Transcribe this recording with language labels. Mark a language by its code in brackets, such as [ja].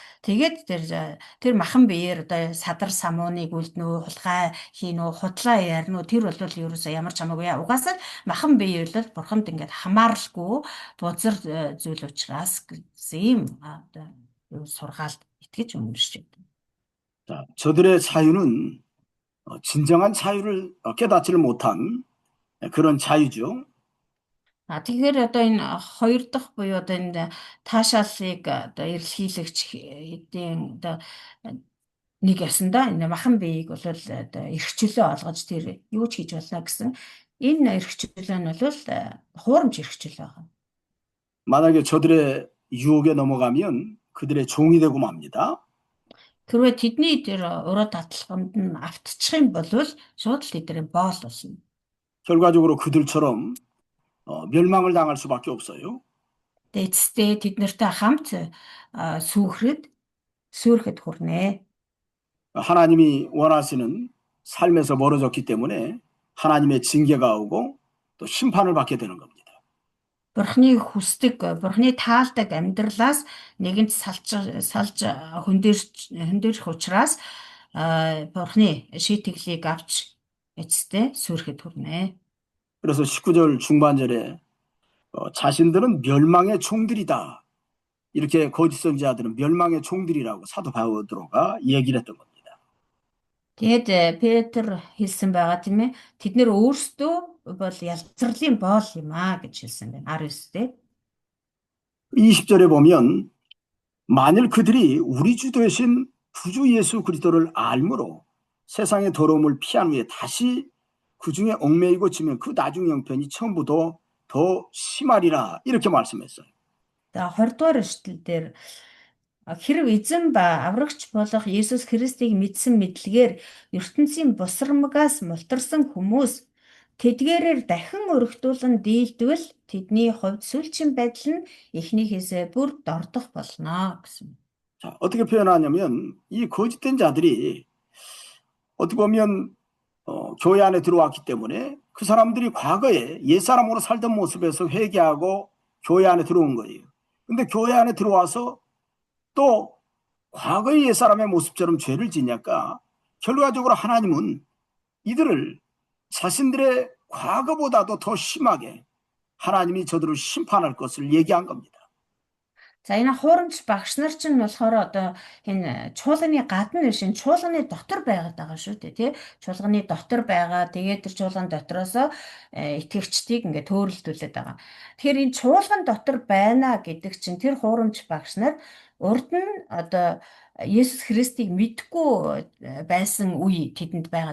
[mn] Тэгээд тэр махан биеэр одоо садар самууныг үлднэ, хулгай хийнэ, худлаа ярина. Тэр бол ерөөсөө ямар ч хамаагүй. Угаасаа махан бие бол бурханд ингээд хамааралгүй бузар зүйл учраас гэсэн юм одоо сургаалт итгэж үнэрч байна. [ko] 자, 저들의 자유는 진정한 자유를 깨닫지를 못한 그런 자유죠. [mn] Тэгэхээр одоо энэ хоёр дахь буюу одоо энэ таашаалыг одоо эрэлхийлэгч эдийн одоо нэг ясандаа энэ махан биеийг бол одоо эрхчлөө олгож тэр юу ч хийж болно гэсэн энэ эрхчлөө нь бол хуурамч эрхчлөө байна. [ko] 만약에 저들의 유혹에 넘어가면 그들의 종이 되고 맙니다. [mn] Тэрвээ тэдний тэр уруу татлаханд нь автчих юм бол шууд л тэдний боол болно. [ko] 결과적으로 그들처럼 멸망을 당할 수밖에 없어요. [mn] Тэгээ эцэстээ тэд нартай хамт сүүрэхэд хүрнэ. [ko] 하나님이 원하시는 삶에서 멀어졌기 때문에 하나님의 징계가 오고 또 심판을 받게 되는 겁니다. [mn] Бурхны хүсдэг, Бурхны таалдаг амьдралаас нэгэнт салж хөндөрөх учраас Бурхны шийтгэлийг авч эцэстээ сүрэхэд хүрнэ. [ko] 그래서 19절 중반절에 자신들은 멸망의 종들이다. 이렇게 거짓 선지자들은 멸망의 종들이라고 사도 바오드로가 얘기를 했던 겁니다. [mn] Тэгэд Петр хэлсэн байгаа тийм ээ. Тэд нэр өөрсдөө бол ялцралын боол юм аа гэж хэлсэн байна. 19-д. [ko] 20절에 보면 만일 그들이 우리 주 되신 구주 예수 그리스도를 알므로 세상의 더러움을 피한 후에 다시 그 중에 얽매이고 지면 그 나중 형편이 처음보다 더 심하리라 이렇게 말씀했어요. [mn] За 20 дугаар эшлэл дээр хэрв эзэн ба аврагч болох Есүс Христийг мэдсэн мэдлэгээр ертөнцийн бусрамгаас мултарсан хүмүүс тэдгээрээр дахин өргөдүүлэн дийлдвэл тэдний хувьд сүүлчийн байдал нь эхнийхээсээ бүр дордох болно гэсэн. [ko] 자, 어떻게 표현하냐면 이 거짓된 자들이 어떻게 보면 교회 안에 들어왔기 때문에 그 사람들이 과거에 옛사람으로 살던 모습에서 회개하고 교회 안에 들어온 거예요. 근데 교회 안에 들어와서 또 과거의 옛사람의 모습처럼 죄를 지니까 결과적으로 하나님은 이들을 자신들의 과거보다도 더 심하게 하나님이 저들을 심판할 것을 얘기한 겁니다. [mn] За энэ хуурамч багш нар чинь болохоор одоо энэ чуулганы гадна биш энэ чуулганы дотор байгаад байгаа шүү дээ тий. Чуулганы дотор байгаа. Тэгээд тэр чуулган дотроос итгэгчдийг ингээд төөрөлдүүлээд байгаа. Тэгэхээр энэ чуулган дотор байна гэдэг чинь тэр хуурамч багш нар урд нь одоо Есүс Христийг мэдгүй байсан үе тэдэнд байгаа.